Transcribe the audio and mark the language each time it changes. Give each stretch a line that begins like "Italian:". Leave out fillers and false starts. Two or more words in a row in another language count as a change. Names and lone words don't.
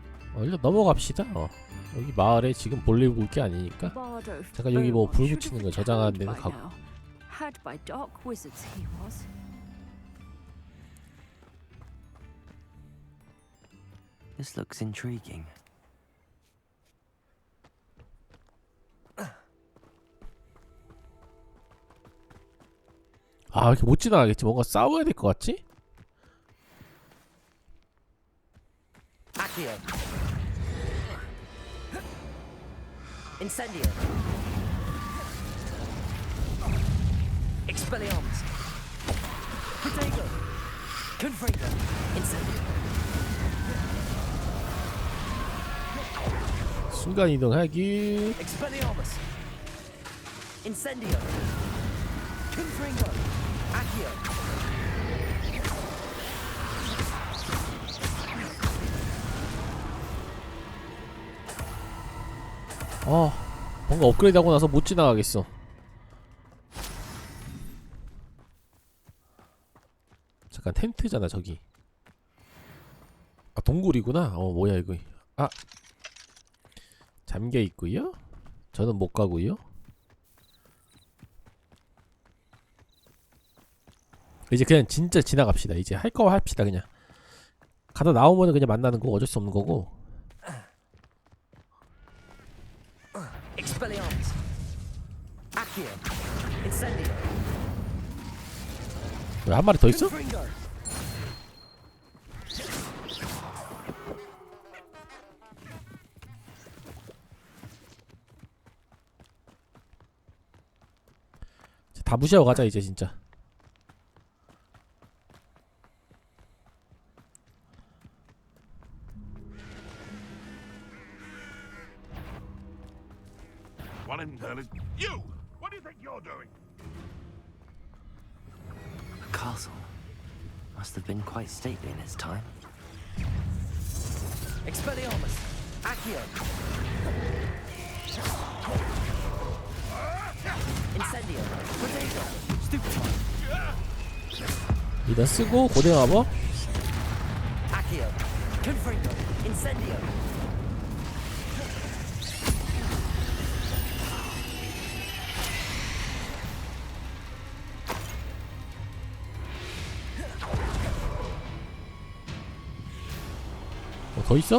Korean: 일단 넘어갑시다. 여기 마을에 지금 볼일 볼 게 아니니까. 잠깐 여기 뭐 불 붙이는 거 저장하는 데는 가고.
English: Had by dark wizards he was. This looks intriguing.
Korean: 아, 이렇게 못 지나가겠지. 뭔가 싸워야 될 것 같지? Accio. Incendio. Expelliarmus. Protego. Confringo. Incendio. 순간 이동하기. Expelliarmus. Incendio. Confringo. Accio. 뭔가 업그레이드 하고 나서 못 지나가겠어. 잠깐 텐트잖아 저기. 아 동굴이구나. 뭐야 이거. 아 잠겨 있고요. 저는 못 가고요. 이제 그냥 진짜 지나갑시다. 이제 할 거 합시다. 그냥 가다 나오면은 그냥 만나는 거 어쩔 수 없는 거고. Expelliarmus. Accio. Incendio. 왜 한 마리 더 있어? Confringo. 다 무시하고 가자 이제 진짜.
English: What in hell is you? What do you think you're doing? The castle must have been quite stately in its time. Expelliarmus. Accio. Incendio. Protego. Stupefy.
Korean: 일단 쓰고 고대마법. Accio. Confringo. Incendio. 더 있어?